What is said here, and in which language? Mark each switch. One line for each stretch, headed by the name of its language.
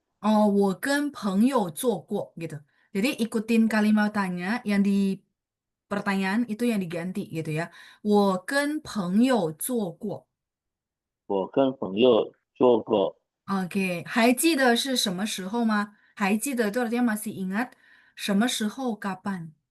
Chinese: 哦，我跟朋友坐过gitu.
Indonesian: Jadi ikutin kalimat tanya yang di pertanyaan itu yang diganti gitu ya.
Chinese: 我跟朋友坐过。我跟朋友坐过。 OK，还记得是什么时候吗？还记得这
Indonesian: dia masih ingat
Chinese: 什么时候
Indonesian: kapan？